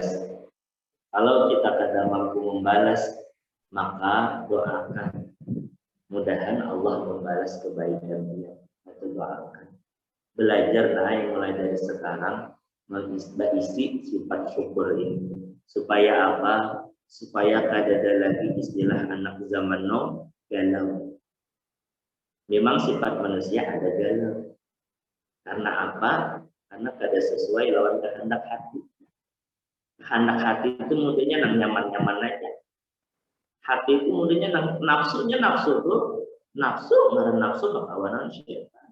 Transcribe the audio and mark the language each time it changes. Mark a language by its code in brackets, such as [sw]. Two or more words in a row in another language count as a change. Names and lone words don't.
[id] Kalau kita tidak mampu membalas, maka doakan, mudahan Allah membalas kebaikan dia. Atau doakan, belajar mulai dari sekarang mengisi sifat syukur ini, supaya apa? Supaya kada ada lagi istilah anak zaman now galau. Memang sifat manusia ada galau. Karena apa? Karena kada sesuai lawan kehendak hati. Kehendak hati itu mudahnya nyaman-nyaman aja. [bjn] Hati itu mudahnya nafsu ngaran nafsu bakawanan syaitan.